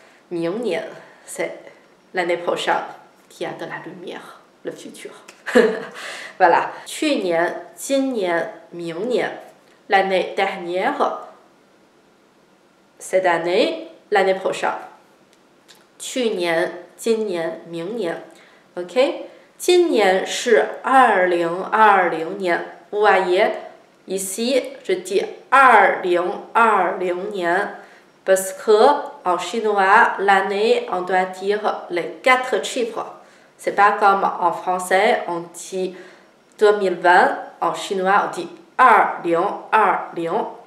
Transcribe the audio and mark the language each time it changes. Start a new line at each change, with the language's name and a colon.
Chinese: 明年
French: c'est l'année prochaine qui a de la lumière, le futur. Voilà.
Chinese: 去年，今年，明年。
French: L'année dernière, cette année, l'année prochaine.
Chinese: 去年。今年，明年 ，OK， 今年是2020年。
French: Vous voyez ici, je dis
Chinese: 2020年
French: parce que en chinois, l'année, on doit dire les 4 chiffres. C'est pas comme en français, on dit 2020. En chinois, on dit 2020。